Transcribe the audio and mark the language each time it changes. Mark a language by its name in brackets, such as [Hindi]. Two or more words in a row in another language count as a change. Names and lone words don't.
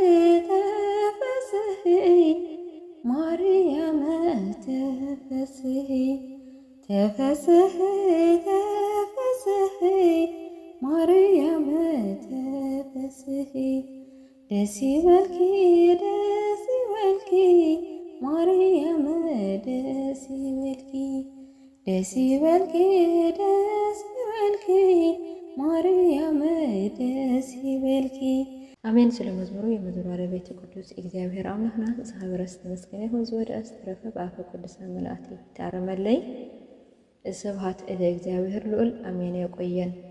[Geez] ተፈስሒ ማርያም ተፈስሒ ተፈስሒ ተፈስሒ ማርያም ተፈስሒ [Tigrinya] ደስ ይበልኪ ደስ ይበልኪ ማርያም ደስ ይበልኪ ደስ ይበልኪ ደስ ይበልኪ ማርያም ደስ ይበልኪ። [Amharic] አሜን። ስለ መዝሙሩ የመዝሙር ባለቤት ቅዱስ እግዚአብሔር አምላክና እግዚአብሔር ይመስገን ይሁን። ዘወደ አስተረፈ በአፈ ቅዱሳን መላእክት ይታረመለይ። [Geez] ስብሐት ለእግዚአብሔር ልዑል [Amharic] አሜን። ያቆየን።